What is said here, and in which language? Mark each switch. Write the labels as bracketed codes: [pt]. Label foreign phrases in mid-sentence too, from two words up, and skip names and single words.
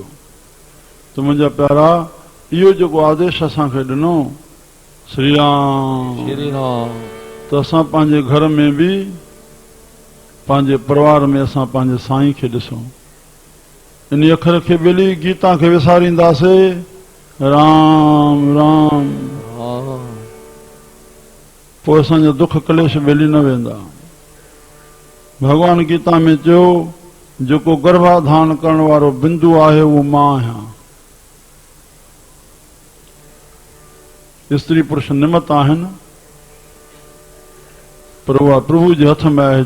[sd] त मुंहिंजा प्यारा इहो जेको आदेश असांखे ॾिनो श्री राम श्री राम त असां पंहिंजे घर में बि पंहिंजे परिवार में असां पंहिंजे साईं खे ॾिसूं इन अखर खे ॿेली गीता खे विसारींदासीं राम राम पोइ असांजा दुख कलेश ॿेली न वेंदा। भगवान गीता में चयो जेको गर्भाधान करण वारो बिंदु आहे उहो मां आहियां। स्त्री पुरुष निमित आहिनि पर उहा प्रभु जे हथ में आहे।